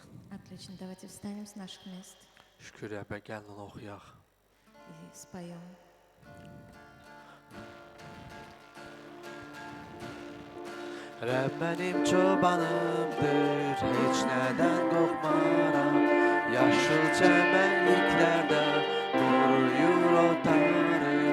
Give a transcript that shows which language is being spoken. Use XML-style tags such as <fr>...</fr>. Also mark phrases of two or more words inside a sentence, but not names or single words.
<ru>Отлично, давайте встанем с наших мест</ru> <az>Şükür Rəbbə, gəlin onu oxuyaq.</az> <ru>и споем.</ru> <az>Rəbb mənim çobanımdır, heç nədən qorxmaram. Yaşıl çəmənliklərdə qoruyur otarır.</az>